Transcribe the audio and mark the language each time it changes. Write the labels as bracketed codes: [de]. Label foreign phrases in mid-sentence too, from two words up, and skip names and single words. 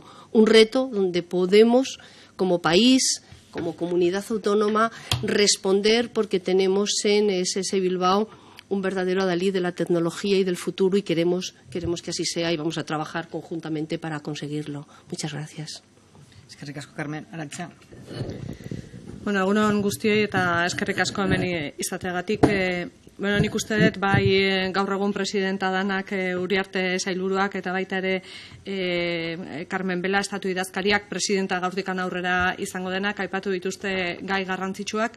[es] Un reto donde podemos, como país, como comunidad autónoma, responder porque tenemos en SS Bilbao un verdadero adalid de la tecnología y del futuro, y queremos que así sea, y vamos a trabajar conjuntamente para conseguirlo. Muchas gracias. [eu] Eskerrik asko, Carmen. Arantxa. Bueno, egunon guztioi eta eskerrik asko hemen izateagatik. Nik uste dut bai gaur egun presidenta danak Uriarte sailburuak eta baita ere Carmen Vela estatu idazkariak presidenta gaurtikan aurrera izango denak aipatu dituzte gai garrantzitsuak.